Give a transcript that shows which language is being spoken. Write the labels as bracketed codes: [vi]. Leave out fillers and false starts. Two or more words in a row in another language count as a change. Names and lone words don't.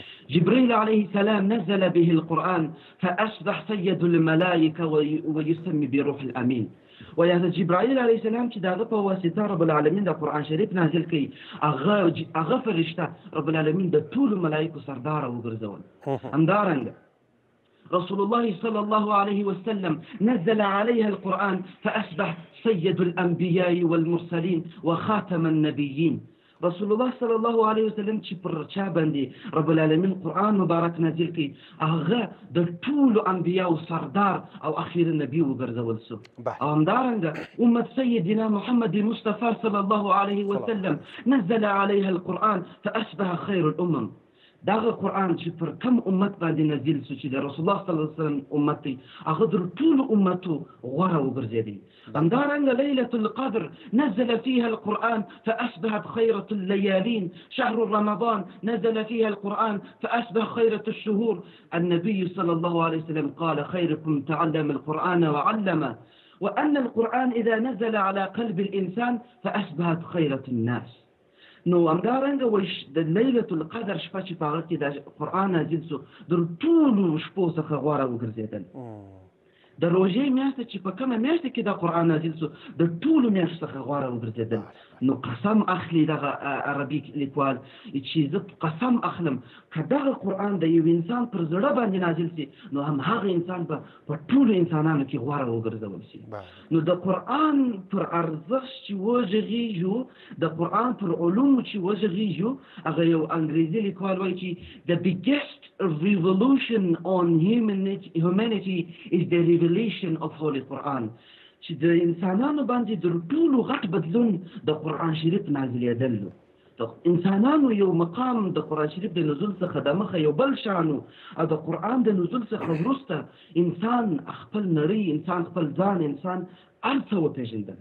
[ar] جبرائیل علیه السلام نزل به القرآن فاصبح سید الملائکه ویسمي بروح الامین. [ps] ویا جبرائیل [ar] علیه السلام [ps] چې دغه په واسطه [ar] رب العالمین [ps] د قرآن شریف نازل کړي، هغه فرشته [ar] رب العالمین [ps] د ټولو ملایکو سردار وګرځول. [ar] همدارنګه رسول الله صلى الله عليه وسلم نزل عليها القرآن فأصبح سيد الأنبياء والمرسلين وخاتم النبيين. رسول الله صلى الله عليه وسلم [ps] چې پر چا باندې [ar] رب العالمین [ps] قرآن مبارک نازل کړي، هغه د ټولو انبیاء سردار او اخیر نبی وګرځول شو. او همدارنګه [ar] امت سیدنا محمد مصطفى صلى الله عليه وسلم نزل عليها القرآن فأصبح خير الأمم. [ps] دغه قرآن چې پر کم امت باندې نازل شو چې د [ar] رسول الله صلی الله علیه وسلم [ps] امت دی، هغه در ټولو امتو غوره وګرځېدی. [ar] همدارنګه لیلة القدر نزل فيها القرآن فأصبحت خيرة الليالين. شهر رمضان نزل فيها القرآن فأصبح خيرة الشهور. النبي صلى الله عليه وسلم قال خيركم تعلم القرآن وعلمه، وأن القرآن إذا نزل على قلب الإنسان فأصبحت خيرة الناس. [ps] نو همدارنګه وایي د [ar] لیلة القدر [ps] شپه چې په هغه کې د قرآن نازل شو در ټولو شپو څخه غوره وګرځېدل. د روژې میاشت چې په کومه میاشت کې د قرآن نازل شو د ټولو میاشتو څخه غوره وګرځېدل. نو قسم اخلي دغه عربي لیکوال چې زه قسم اخلم که دغه قرآن د یو انسان پر زړه باندې نازل شي نو هم هغه انسان په ټولو انسانانو کې غوره وګرځول شي. نو د قرآن پر ارزښت چې وغږېږو، د قرآن پر علومو چې وغږېږو، هغه یو انګریزي لیکوال وایي چې [en] the biggest revolution on humanity is the revelation of Holy Quran. [ps] چې د انسانانو باندې د ټولو غټ بدلون د قرآن شریف نازلېدل. د انسانانو یو مقام د قرآن شریف د نزول څخه د مخه یو بل شانو، او د قرآن د نزول څخه وروسته انسان خپل نړۍ، انسان خپل ځان، انسان هر څه وپېژندل.